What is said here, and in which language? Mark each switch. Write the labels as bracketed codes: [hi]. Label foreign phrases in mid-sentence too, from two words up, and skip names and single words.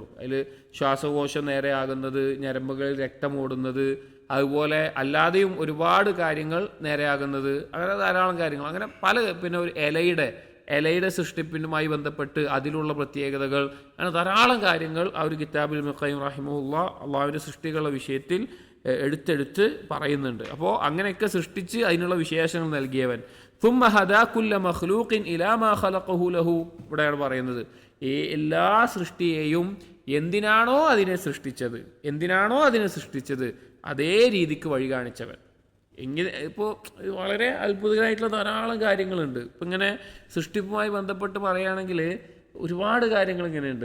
[ml] അതിൽ ശ്വാസകോശം നേരെയാകുന്നത്, ഞരമ്പുകളിൽ രക്തം ഓടുന്നത്, അതുപോലെ അല്ലാതെയും ഒരുപാട് കാര്യങ്ങൾ നേരെയാകുന്നത്, അങ്ങനെ ധാരാളം കാര്യങ്ങൾ. അങ്ങനെ പിന്നെ ഒരു ഇലയുടെ സൃഷ്ടിപ്പിനുമായി ബന്ധപ്പെട്ട് അതിലുള്ള പ്രത്യേകതകൾ, അങ്ങനെ ധാരാളം കാര്യങ്ങൾ ആ ഒരു കിതാബിൽ ഇബ്നു ഖയ്യിം റഹിമഹുല്ലാ അള്ളാഹുവിൻ്റെ സൃഷ്ടികളുടെ വിഷയത്തിൽ എടുത്തെടുത്ത് പറയുന്നുണ്ട്. അപ്പോൾ അങ്ങനെയൊക്കെ സൃഷ്ടിച്ച് അതിനുള്ള വിശേഷങ്ങൾ നൽകിയവൻ. [ar] ثم هدى كل مخلوق إلى ما خلقه له, [ml] ഇവിടെയാണ് പറയുന്നത് ഈ എല്ലാ സൃഷ്ടിയെയും എന്തിനാണോ അതിനെ സൃഷ്ടിച്ചത് അതേ രീതിക്ക് വഴി കാണിച്ചവൻ. എങ്ങനെ ഇപ്പോൾ വളരെ അത്ഭുതമായിട്ടുള്ള ധാരാളം കാര്യങ്ങളുണ്ട്. ഇപ്പം ഇങ്ങനെ സൃഷ്ടിപ്പുമായി ബന്ധപ്പെട്ട് പറയുകയാണെങ്കിൽ ഒരുപാട് കാര്യങ്ങൾ ഇങ്ങനെയുണ്ട്.